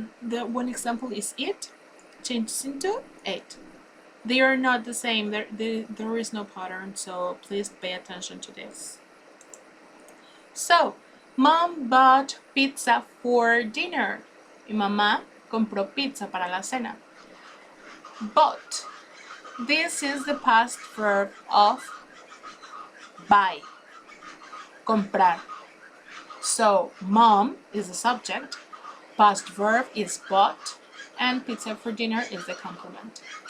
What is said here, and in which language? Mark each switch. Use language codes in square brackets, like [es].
[en] The one example is it changes into ate. They are not the same. There is no pattern, so please pay attention to this. So, mom bought pizza for dinner. [es] Mi mamá compró pizza para la cena. [en] Bought. This is the past verb of buy. Comprar. So, mom is the subject, past verb is bought, and pizza for dinner is the complement.